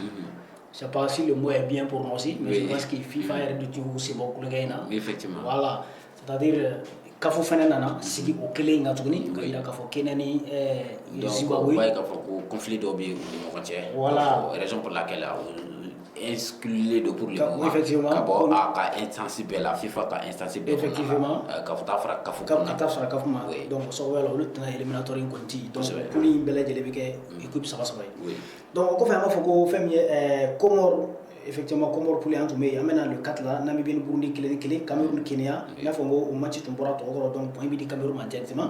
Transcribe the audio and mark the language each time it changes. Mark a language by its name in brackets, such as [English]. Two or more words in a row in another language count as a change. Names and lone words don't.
[French] Je sais pas si le mot est bien prononcé, mais je pense que FIFA [Bambara] yɛrɛ de tun y'u sen bɔ kulonkɛ in na. [French] Effectivement. Voilà, c'est-à-dire [Bambara] CAF fɛnɛ nana sigi o kelen kan tuguni ka yira k'a fɔ Kenya ni Zimbabwe. Donc, k'a fɔ ko conflit dɔ bɛ u ni ɲɔgɔn cɛ. [French] Voilà. Raison pour laquelle exclu de pour le moment. Effectivement. [Bambara] Ka bɔ a ka instance bɛɛ la, FIFA ka instance bɛɛ. [French] Effectivement. [Bambara] Ka fɔ taa fara CAF ka taa fara CAF ma. Donc o sababu la olu tɛna éliminatoire in kɔni ti. Donc poule in bɛɛ lajɛlen bɛ kɛ équipe saba saba ye. Donc o kɔfɛ an b'a fɔ ko fɛn min ye Comore, effectivement Comore poule an tun bɛ yen, an bɛna le 4 la Namibie ni Burundi 1-1, Cameroun Kenya, i n'a fɔ n ko o match tun bɔra tɔgɔ kɔrɔ donc point bɛ di Cameroun ma directement.